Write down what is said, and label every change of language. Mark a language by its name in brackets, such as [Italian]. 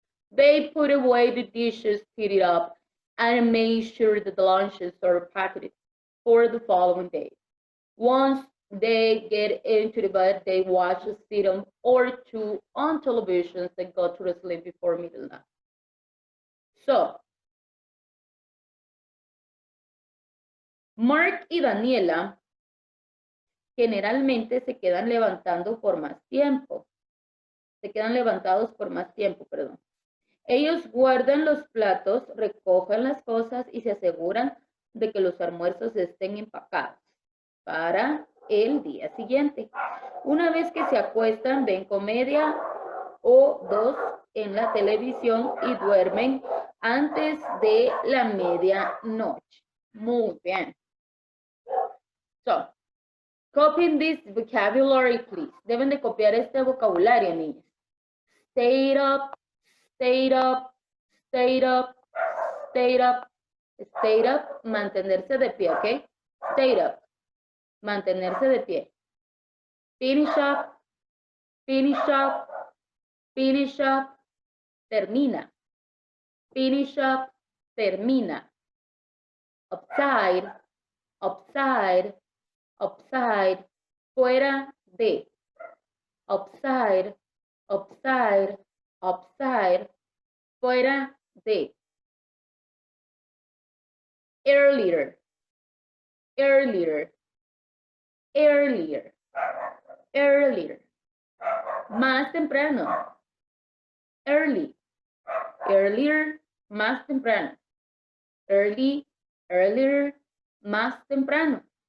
[English] They put away the dishes, tidied up, and made sure that the lunches are packed for the following day. Once they get into the bed, they watch a sitcom or two on television and go to sleep before midnight. [Spanish] So, Mark y Daniela generalmente se quedan levantando por más tiempo. Se quedan levantados por más tiempo, perdón. Ellos guardan los platos, recogen las cosas y se aseguran de que los almuerzos estén empacados para el día siguiente. Una vez que se acuestan, ven comedia o dos en la televisión y duermen antes de la medianoche. Muy bien. [English] So, copy this vocabulary, please. [Spanish] Deben de copiar este vocabulario, niños. [English] Stayed up, stayed up, stayed up, stayed up, stayed up, [Spanish] mantenerse de pie, ¿ok? [English] Stayed up, [Spanish] mantenerse de pie. [English] Finish up, finish up, finish up, [Spanish] termina. [English] Finish up, [Spanish] termina. [English] Upside, upside, upside, [Spanish] fuera de. [English] Upside, upside, upside, [Spanish] fuera de. [English] Earlier, earlier, earlier, earlier. [Spanish] Más temprano. [English] Early, earlier, [Spanish] más temprano. [English] Early, earlier, [Spanish] más temprano.